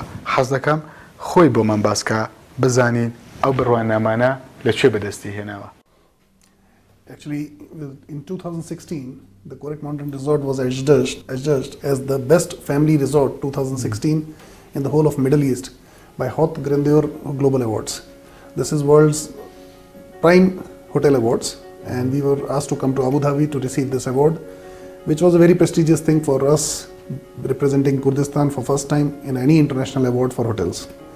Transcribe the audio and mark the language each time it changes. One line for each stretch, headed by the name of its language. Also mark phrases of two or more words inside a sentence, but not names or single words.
Central Kurdish: حەز دەکەم خۆی بۆمان باسکە بزانین ئەو بڕوانامانە لەکوێ بەدەستی هێناوە.
English: Actually, in 2016, the Korek Mountain Resort was adjudged as the best family resort 2016 in the whole of Middle East by Hot Grandeur Global Awards. This is world's prime hotel awards, and we were asked to come to Abu Dhabi to receive this award, which was a very prestigious thing for us, representing Kurdistan for first time in any international award for hotels.